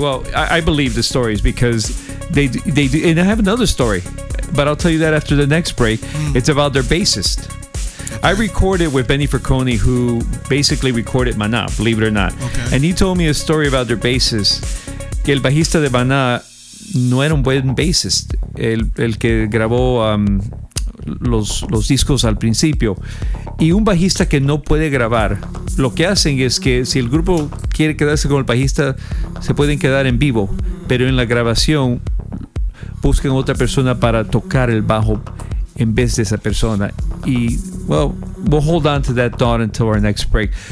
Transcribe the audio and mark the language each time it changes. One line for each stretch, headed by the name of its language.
English: Well, I believe the stories because they do, and I have another story, but I'll tell you that after the next break. Mm. It's about their bassist. I recorded with Benny Fricone, who basically recorded Maná, believe it or not. Okay. And he told me a story about their bassist.
Spanish: Que el bajista de Maná no era un buen bassist. El que grabó los discos al principio. Y un bajista que no puede grabar, lo que hacen es que si el grupo quiere quedarse con el bajista, se pueden quedar en vivo. Pero en la grabación, buscan otra persona para tocar el bajo en vez de esa persona.
English: Y, well, we'll hold on to that thought until our next break.